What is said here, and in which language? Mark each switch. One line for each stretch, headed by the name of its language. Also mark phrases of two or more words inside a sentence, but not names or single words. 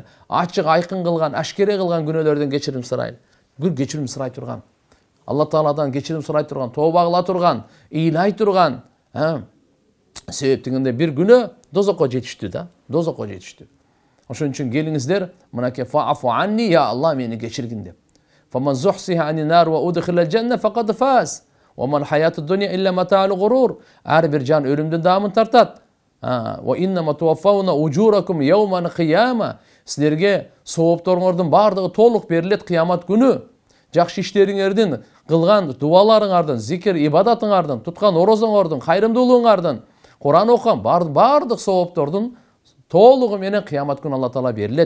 Kyrgyz: Ачык айкын кылган, ашкере кылган күнөөлөрдөн кечирим сурайлы. Бир кечирим сурай турган. Алла Тааладан кечирим сурай турган, тооба кыла турган, ыйлай турган. Себептигинде бир күнөө дозокко жетиштү да, дозокко жетиштү. Ошон үчүн келиңиздер, мынакей
Arabic: فاعف عني,
Kyrgyz: я Алла мени кечиргин деп.
Arabic: فمن زحزح عن النار وأدخل الجنة فقد فاز. وما الحياة الدنيا إلا متاع الغرور.
Kyrgyz: Ар бир жан өлүмдүн даамын тартат.
Arabic: وإنما توفون أجوركم يوم القيامة.
Kyrgyz: Силерге соопторуңордун бардыгы толук берилет кыямат күнү. Жакшы иштериңердин, кылган дуаларыңардын, зикир ибадатыңардын, туткан орозоңордун, кайрымдуулугуңардын, Куран окуган бардык сооптордун толугу менен кыямат күнү Алла Таала берилет.